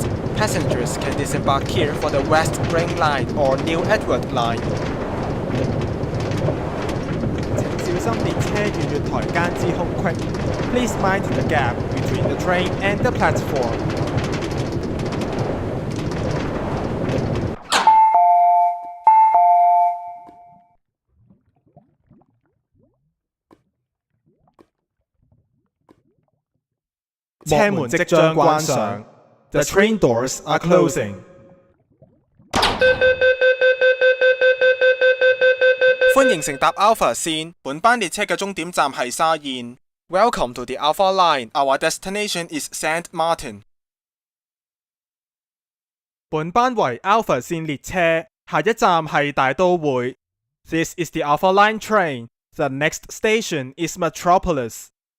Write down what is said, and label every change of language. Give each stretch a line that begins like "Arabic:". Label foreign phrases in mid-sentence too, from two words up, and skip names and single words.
English: Passengers can disembark here for the West Ring Line or New Edward Line.
Cantonese: 請小心列車與月台間之空隙。
English: Please mind the gap between the train and the platform.
Cantonese: 車門即將關上。
English: The train doors are closing.
Cantonese: 歡迎乘搭 Alpha 線，本班列車嘅終點站係沙燕。
English: Welcome to the Alpha Line. Our destination is Saint Martin.
Cantonese: 本班為 Alpha 線列車，下一站係大都會。
English: This is the Alpha Line train. The next station is Metropolis.